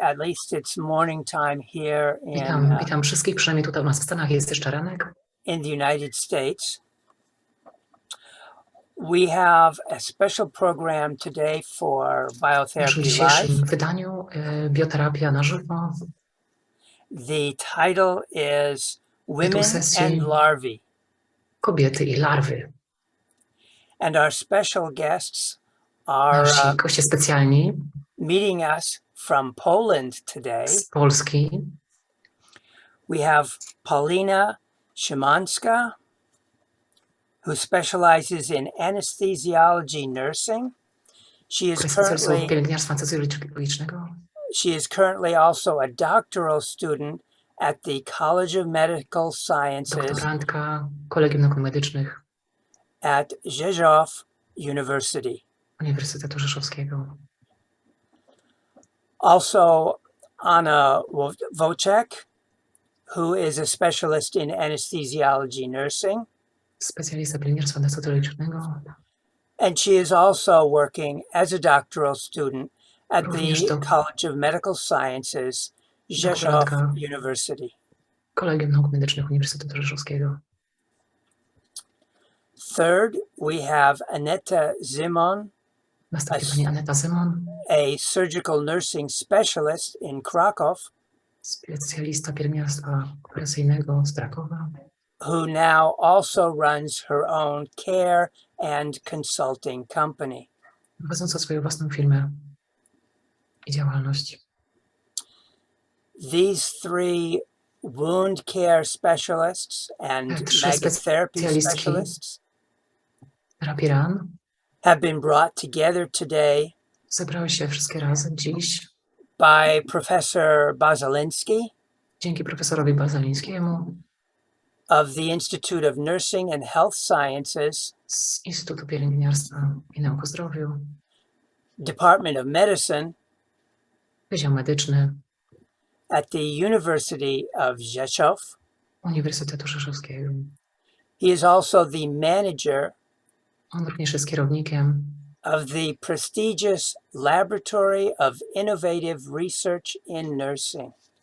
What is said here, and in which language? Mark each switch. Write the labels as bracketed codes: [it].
[en] At least it's morning time here [pl] Witam wszystkich, przynajmniej tutaj u nas w Stanach jest jeszcze ranek. [en] In the United States. We have a special program today for BioTherapy Live. [pl] W wydaniu Bioterapia na żywo. [en] The title is Women and Larvae. [pl] Kobiety i larwy. [en] And our special guests are [pl] Nasi goście specjalni [en] meeting us from Poland today. [pl] Z Polski. [en] We have Paulina Szymańska, who specializes in anesthesiology nursing. She is currently also a doctoral student at the College of Medical Sciences [pl] Doktorantka Kolegium Nauk Medycznych [en] at Rzeszow University. [pl] Uniwersytetu Rzeszowskiego. [en] Also, Anna Wójcik, who is a specialist in anesthesiology nursing. [pl] Specjalista pielęgniarstwa anestezjologicznego. [en] And she is also working as a doctoral student at the College of Medical Sciences, Rzeszow University. [pl] Kolegium Nauk Medycznych Uniwersytetu Rzeszowskiego. [en] Third, we have Aneta Zymon, [pl] Aneta Zymon, [en] a surgical nursing specialist in Krakow, [pl] specjalista pielęgniarstwa operacyjnego z Krakowa, [en] who now also runs her own care and consulting company. [pl] Prowadząca swoją własną firmę i działalność. [en] These three wound care specialists and maggot therapy specialists have been brought together today [pl] zebrały się wszystkie razem dziś [en] by Professor Bazaliński [pl] dzięki profesorowi Bazalińskiemu [en] of the Institute of Nursing and Health Sciences [pl] z Instytutu Pielęgniarstwa i Nauk o Zdrowiu, [en] Department of Medicine, [pl] Wydział Medyczny [en] at the University of Rzeszow. [pl] Uniwersytetu Rzeszowskiego. [en] He is also the manager [pl] On również jest kierownikiem [en] of the prestigious Laboratory of Innovative Research in Nursing.